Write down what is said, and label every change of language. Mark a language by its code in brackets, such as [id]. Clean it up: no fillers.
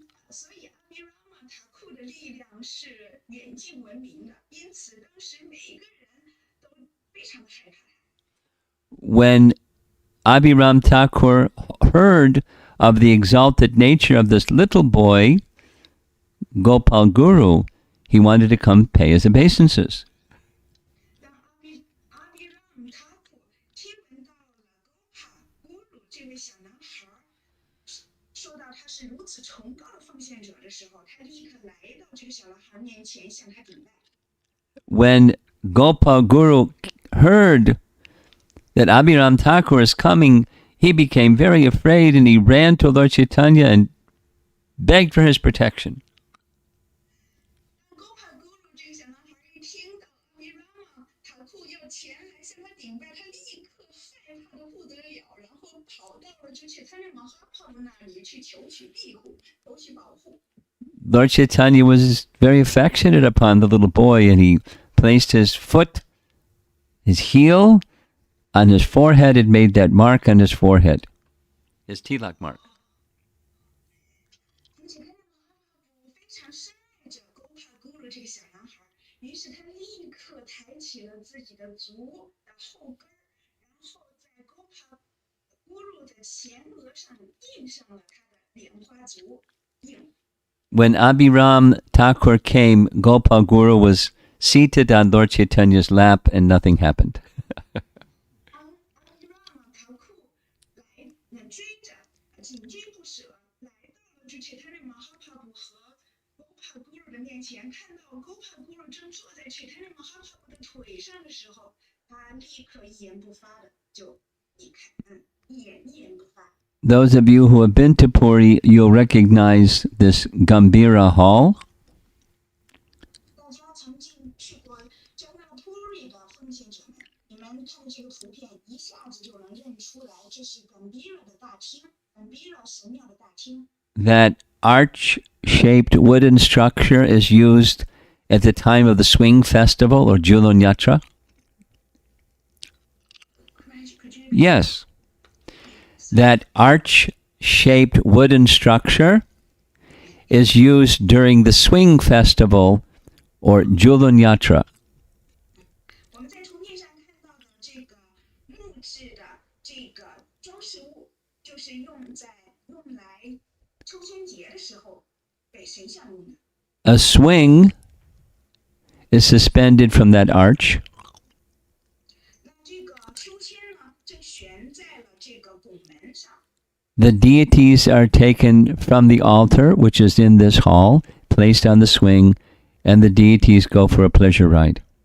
[zh] 所以阿比茹塔库的力量是远近闻名的，因此当时每一个人都非常的害怕他。 [en] When Abhiram Thakur heard of the exalted nature of this little boy, Gopal Guru, he wanted to come pay his obeisances. [zh] 当阿比茹塔库听闻到了古鲁这位小男孩说到他是如此崇高的奉献者的时候，他立刻来到这个小男孩面前向他顶拜。 [en] When Gopal Guru heard that Abhiram Thakur is coming, he became very afraid and he ran to Lord Chaitanya and begged for his protection. [zh] 当古鲁这个小男孩一听到阿比茹塔库要前来向他顶拜，他立刻害怕的不得了，然后跑到了就去他那马哈帕布那里去求取庇护，求取保护。 [en] Lord Chaitanya was very affectionate upon the little boy, and he placed his foot, his heel, on his forehead. It made that mark on his forehead, his tilak mark. [zh] 而且他那马哈帕布非常深爱着古鲁这个小男孩，于是他立刻抬起了自己的足的后跟，然后在古鲁的前额上印上了他的莲花足印。 [en] When Abhiram Thakur came, Gopal Guru was seated on Lord Chaitanya's lap and nothing happened. [zh] 阿比茹塔库来追着紧追不舍，来到了这切他那马哈帕布和古鲁的面前，看到古鲁正坐在切他那马哈帕布的腿上的时候，他立刻一言不发的就一言不发。 [en] Those of you who have been to Puri, you'll recognize this Gambhira Hall. [zh] 大家曾经去过加纳普里的奉献者们，你们看这个图片，一下子就能认出来，这是Gambhira的大厅，Gambhira神庙的大厅。 [en] That arch-shaped wooden structure is used at the time of the swing festival or Julon Yatra. Could you Yes. That arch-shaped wooden structure is used during the swing festival or Julon Yatra. [zh] 我们在图片上看到的这个木质的这个装饰物，就是用来秋千节的时候给神像用的。 [en] A swing is suspended from that arch. [zh] 那这个秋千呢，就悬在了这个拱门上。 [en] The deities are taken from the altar, which is in this hall, placed on the swing, and the deities go for a pleasure ride.